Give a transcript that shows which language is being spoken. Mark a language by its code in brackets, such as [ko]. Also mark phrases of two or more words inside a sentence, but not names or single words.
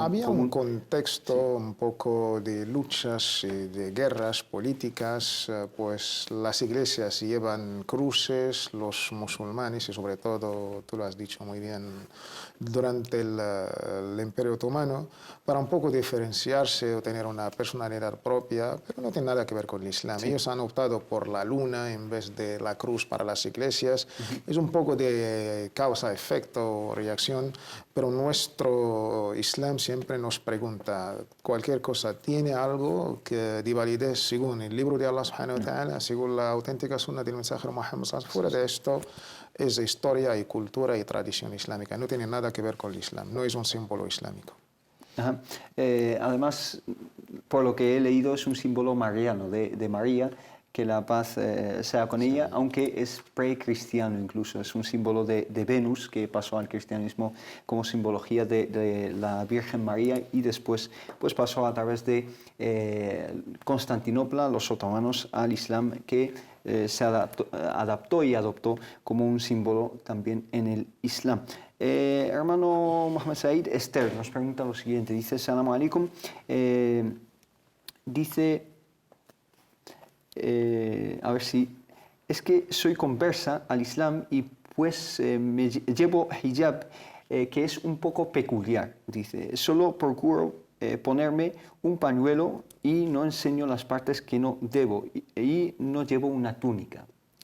[es] Había un contexto un poco de luchas y de guerras políticas, pues las iglesias llevan cruces, los musulmanes, y sobre todo, tú lo has dicho muy bien, durante el Imperio Otomano, para un poco diferenciarse o tener una personalidad propia, pero no tiene nada que ver con el Islam. Ellos han optado por la luna en vez de la cruz para las iglesias. Es un poco de causa, efecto, reacción, pero nuestro Islam siempre nos pregunta, cualquier cosa tiene algo de validez según el libro de Allah [ar] سبحانه وتعالى, [es] según la auténtica sunna del mensajero Muhammad [ar] صلى الله عليه وسلم. [es] Fuera de esto es historia y cultura y tradición islámica, no tiene nada que ver con el Islam, no es un símbolo islámico. Ajá. Además, por lo que he leído, es un símbolo mariano, de María, que la paz sea con ella, aunque es precristiano incluso. Es un símbolo de Venus, que pasó al cristianismo como simbología de la Virgen María, y después pues pasó a través de Constantinopla, los otomanos, al Islam, que se adaptó y adoptó como un símbolo también en el Islam. Hermano Mohamed Said, Esther nos pregunta lo siguiente, dice: [ar] سلام عليكم, [es] dice, a ver si, es que soy conversa al Islam y pues me llevo hijab, que es un poco peculiar, dice, solo procuro ponerme un pañuelo y no enseño las partes que no debo, y no llevo una túnica.